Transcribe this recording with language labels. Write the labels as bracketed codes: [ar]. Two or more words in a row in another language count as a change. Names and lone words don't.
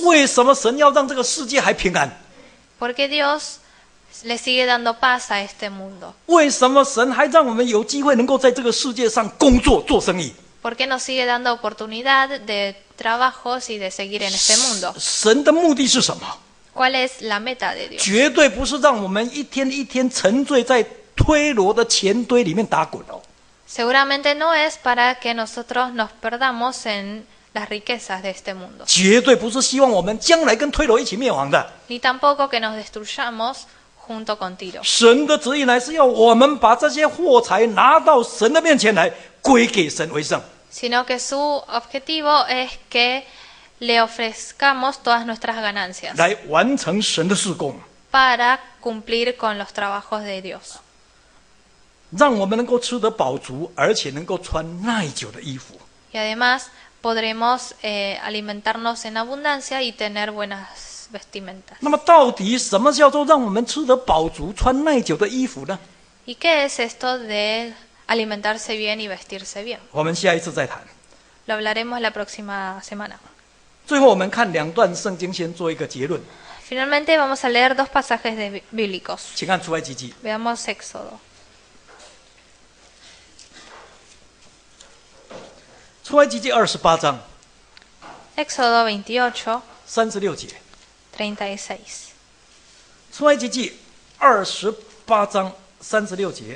[zh] 为什么神要让这个世界还平安？ [es] Porque Dios le sigue dando paz a este mundo. [zh] 为什么神还让我们有机会能够在这个世界上工作做生意？ [es] ¿Por qué nos sigue dando oportunidad de trabajos y de seguir en este mundo? [zh] 神的目的是什么？ [es] ¿Cuál es la meta de Dios? [zh] 绝对不是让我们一天一天沉醉在推罗的钱堆里面打滚哦。 [es] Seguramente no es para que nosotros nos perdamos en las riquezas de este mundo, [zh] 绝对不是希望我们将来跟推罗一起灭亡的。 [es] ni tampoco que nos destruyamos junto con Tiro. [zh] 神的旨意乃是要我们把这些货财拿到神的面前来，归给神为圣。 [es] Sino que su objetivo es que le ofrezcamos todas nuestras ganancias [zh] 来完成神的事工， [es] para cumplir con los trabajos de Dios, [zh] 让我们能够吃得饱足，而且能够穿耐久的衣服。 [es] y además podremos alimentarnos en abundancia y tener buenas vestimentas. [zh] 那么，到底什么叫做让我们吃得饱足、穿耐久的衣服呢？ [es] ¿Y qué es esto de alimentarse bien y vestirse bien? [zh] 我们下一次再谈。 [es] Lo hablaremos la próxima semana. [zh] 最后，我们看2段圣经，先做一个结论。 [es] Finalmente vamos a leer dos pasajes bíblicos. [zh] 请看出埃及记 [es] Veamos Éxodo. [zh] 出埃及记28章 [es] Éxodo 28, [zh] 36节。 [es] 36. [zh] 出埃及记28章36节。